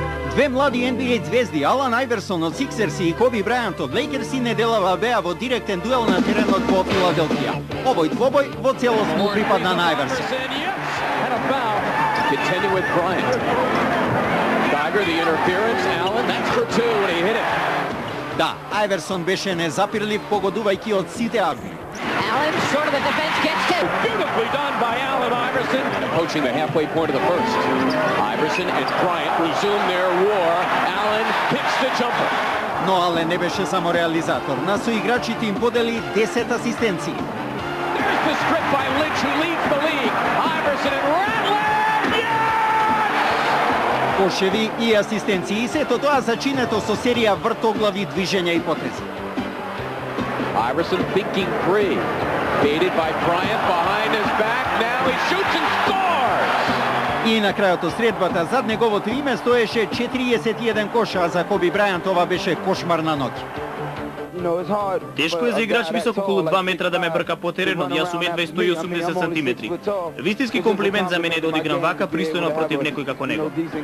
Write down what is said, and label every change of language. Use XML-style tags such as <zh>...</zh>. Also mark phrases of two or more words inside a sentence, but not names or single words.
<mk>Две млади NBA звезди, Алан Айверсон од Сиксерси и Коби Брајант од Лейкерси, неделава беа во директен дуел на теренот во Филаделфија. Овој двобој во целост му припадна на Айверсон. Да, Айверсон беше незапирлив, погодувајќи од сите агли.</mk> <en>Allen, short of the defense, gets it. Beautifully done by Allen Iverson. Approaching the halfway point of the first. Iverson and Bryant resume their war. Allen hits the jumper.</en> <mk>Но Ален не беше само реализатор. На соиграчите им подели 10 асистенции.</mk> <en>There's the strip by Lynch who leads the league. Iverson and Rattler.</en> <mk>Кошеви и асистенции. Сето тоа зачинето со серија вртоглави движења и потези.</mk> <en>Iverson thinking free. Baited by Bryant behind his back. Now he shoots and scores!</en> <mk>И на крајот од средбата зад неговото име стоеше 41 кош, а за Коби Брајант ова беше кошмар на ноќ. Тешко е за играч висок околу 2 метра да ме брка по теренот, јас сум едва 180 сантиметри. Вистински комплимент за мене да одиграм вака пристојно против некој како него.</mk>